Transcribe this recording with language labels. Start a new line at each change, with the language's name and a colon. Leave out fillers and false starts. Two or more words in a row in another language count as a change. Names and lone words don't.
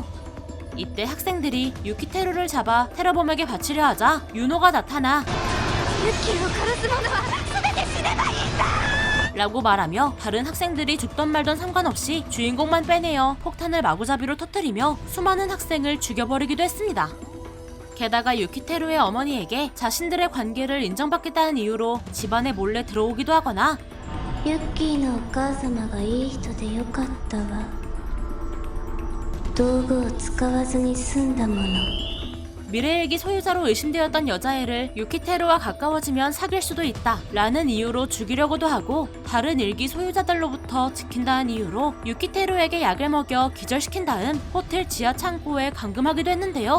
Korean: 이때 학생들이 유키테루를 잡아 테러범에게 바치려 하자 유노가 나타나 라고 말하며 다른 학생들이 죽던 말던 상관없이 주인공만 빼내어 폭탄을 마구잡이로 터뜨리며 수많은 학생을 죽여버리기도 했습니다. 게다가 유키테루의 어머니에게 자신들의 관계를 인정받겠다는 이유로 집안에 몰래 들어오기도 하거나
Japanese: ユッキーのお母様がいい人でよかったわ。道具を使わずに済んだもの。
Korean: 미래일기 소유자로 의심되었던 여자애를 유키테루와 가까워지면 사귈 수도 있다 라는 이유로 죽이려고도 하고 다른 일기 소유자들로부터 지킨다는 이유로 유키테루에게 약을 먹여 기절시킨 다음 호텔 지하 창고에 감금하기도 했는데요.